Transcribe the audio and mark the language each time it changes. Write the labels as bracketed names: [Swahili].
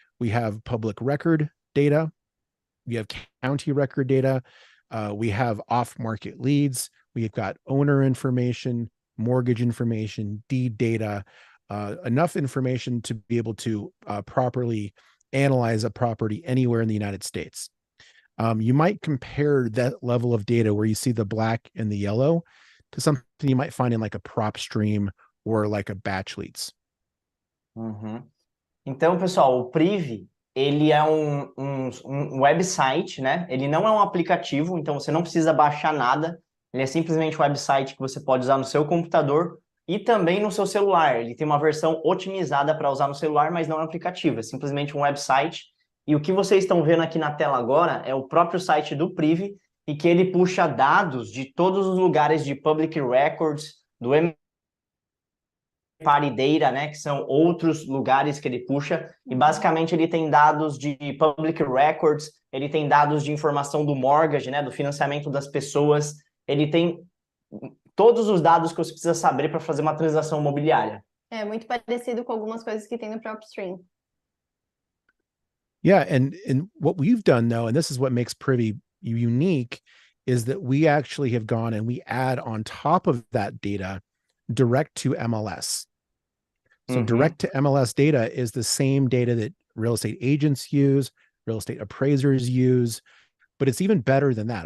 [English] We have public record data, we have county record data, we have off-market leads, we've got owner information, mortgage information, deed data, enough information to be able to properly analyze a property anywhere in the United States. You might compare that level of data where you see the black and the yellow to something you might find in like a prop stream or like a batch leads. Uhum. [Portuguese] Então, pessoal, o Privy, ele é um website, né? Ele não é um aplicativo, então você não precisa baixar nada. Ele é simplesmente um website que você pode usar no seu computador e também no seu celular. Ele tem uma versão otimizada para usar no celular, mas não é um aplicativo, é simplesmente um website. E o que vocês estão vendo aqui na tela agora é o próprio site do Privy, e que ele puxa dados de todos os lugares de public records, do Party Data, né, que são outros lugares que ele puxa, e basicamente ele tem dados de public records, ele tem dados de informação do mortgage, né, do financiamento das pessoas, ele tem todos os dados que você precisa saber para fazer uma transação imobiliária. É muito parecido com algumas coisas que tem no próprio stream. [English] Yeah, and what we've done though, and this is what makes Privy unique, is that we actually have gone and we add on top of that data direct to MLS. So direct to MLS data is the same data that real estate agents use, real estate appraisers use, but it's even better than that.